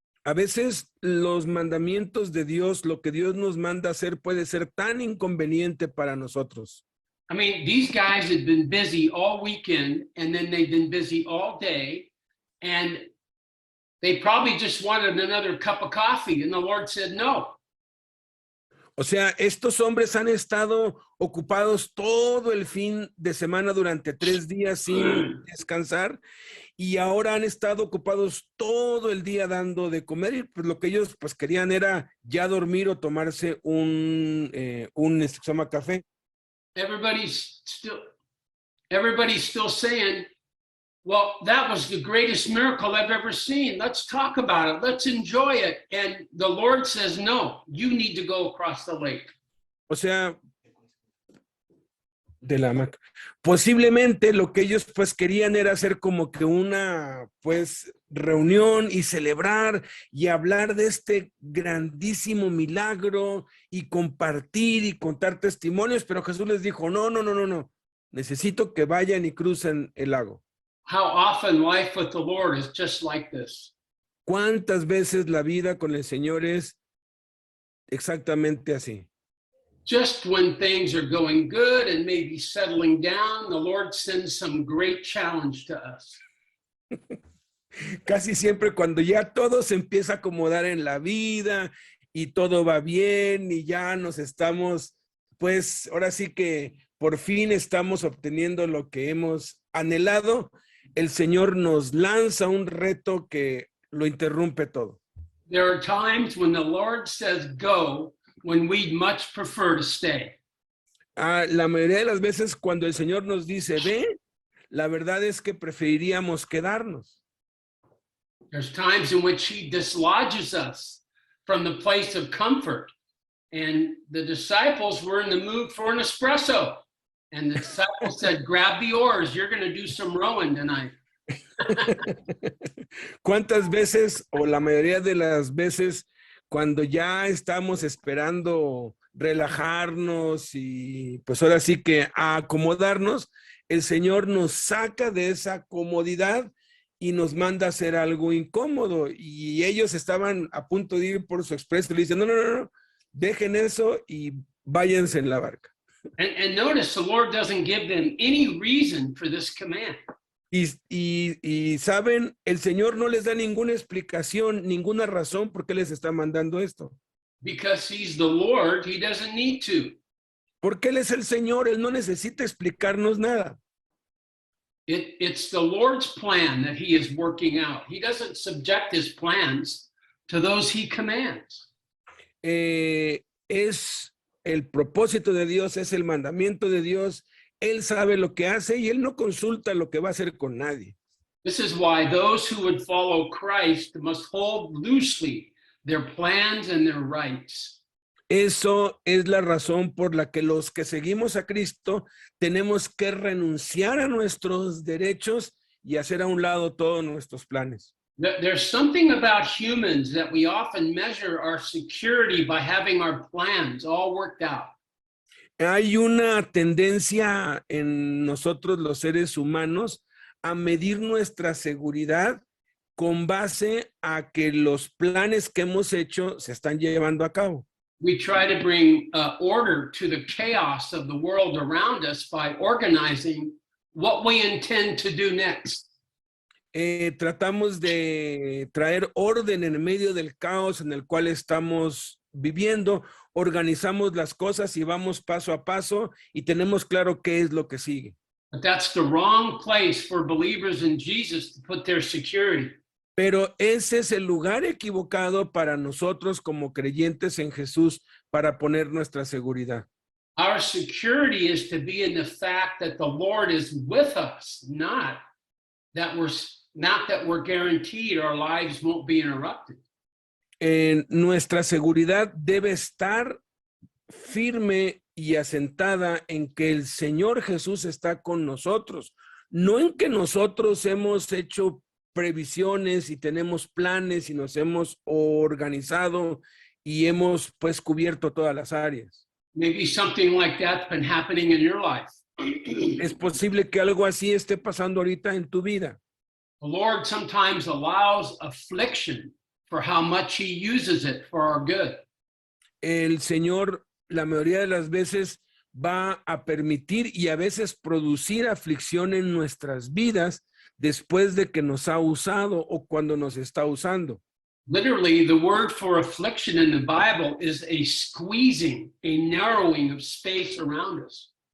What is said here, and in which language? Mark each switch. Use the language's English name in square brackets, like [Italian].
[Spanish] A veces los mandamientos de Dios, lo que Dios nos manda hacer puede ser tan inconveniente para nosotros. [English] I mean, these guys had been busy all weekend and then they've been busy all day, and they probably just wanted another cup of coffee, and the Lord said no. [Spanish] O sea, estos hombres han estado ocupados todo el fin de semana durante 3 días sin descansar y ahora han estado ocupados todo el día dando de comer y pues lo que ellos pues querían era ya dormir o tomarse un se llama café. [English] Everybody's still saying, well, that was the greatest miracle I've ever seen. Let's talk about it. Let's enjoy it. And the Lord says, no, you need to go across the lake. [Spanish] O sea, de la hamaca. Posiblemente lo que ellos pues querían era hacer como que una pues reunión y celebrar y hablar de este grandísimo milagro y compartir y contar testimonios, pero Jesús les dijo, no, necesito que vayan y crucen el lago. [English] How often life with the Lord is just like this. [Spanish] ¿Cuántas veces la vida con el Señor es exactamente así? [English] Just when things are going good and maybe settling down, the Lord sends some great challenge to us. [Spanish] Casi siempre cuando ya todo se empieza a acomodar en la vida y todo va bien y ya nos estamos, pues ahora sí que por fin estamos obteniendo lo que hemos anhelado, el Señor nos lanza un reto que lo interrumpe todo. [English] There are times when the Lord says go, when we'd much prefer to stay. [Spanish] La mayoría de las veces cuando el Señor nos dice ve, la verdad es que preferiríamos quedarnos. [English] There's times in which he dislodges us from the place of comfort. And the disciples were in the mood for an espresso. And the disciples said, grab the oars, you're going to do some rowing tonight. [Spanish] ¿Cuántas veces, o la mayoría de las veces, cuando ya estamos esperando relajarnos y pues ahora sí que a acomodarnos, el Señor nos saca de esa comodidad y nos manda a hacer algo incómodo? Y ellos estaban a punto de ir por su expreso y le dicen, no, dejen eso y váyanse en la barca. [English] And notice the Lord doesn't give them any reason for this command. [Spanish] Y saben, el Señor no les da ninguna explicación, ninguna razón por qué les está mandando esto. [English] Because he's the Lord, he doesn't need to. [Spanish] Porque Él es el Señor, Él no necesita explicarnos nada. [English] It's the Lord's plan that he is working out. He doesn't subject his plans to those he commands. [Spanish] Es el propósito de Dios, es el mandamiento de Dios. Él sabe lo que hace y Él no consulta lo que va a hacer con nadie. [English] This is why those who would follow Christ must hold loosely their plans and their rights. [Spanish] Eso es la razón por la que los que seguimos a Cristo tenemos que renunciar a nuestros derechos y hacer a un lado todos nuestros planes. [English] There's something about humans that we often measure our security by having our plans all worked out. [Spanish] Hay una tendencia en nosotros los seres humanos a medir nuestra seguridad con base a que los planes que hemos hecho se están llevando a cabo. [English] We try to bring order to the chaos of the world around us by organizing what we intend to do next. [Spanish] Tratamos de traer orden en medio del caos en el cual estamos viviendo, organizamos las cosas y vamos paso a paso y tenemos claro qué es lo que sigue. [English] But that's the wrong place for believers in Jesus to put their security. [Spanish] Pero ese es el lugar equivocado para nosotros como creyentes en Jesús para poner nuestra seguridad. [English] Our security is to be in the fact that the Lord is with us, not that we're guaranteed our lives won't be interrupted. [Spanish] Nuestra seguridad debe estar firme y asentada en que el Señor Jesús está con nosotros, no en que nosotros hemos hecho previsiones y tenemos planes y nos hemos organizado y hemos pues cubierto todas las áreas. [English] Maybe something like that's been happening in your life. [Spanish] Es posible que algo así esté pasando ahorita en tu vida. [English] The Lord sometimes allows affliction for how much he uses it for our good. [Spanish] El Señor, la mayoría de las veces, va a permitir y a veces producir aflicción en nuestras vidas después de que nos ha usado o cuando nos está usando. [English] Literally, the word for affliction in the Bible is a squeezing, a narrowing of space around us.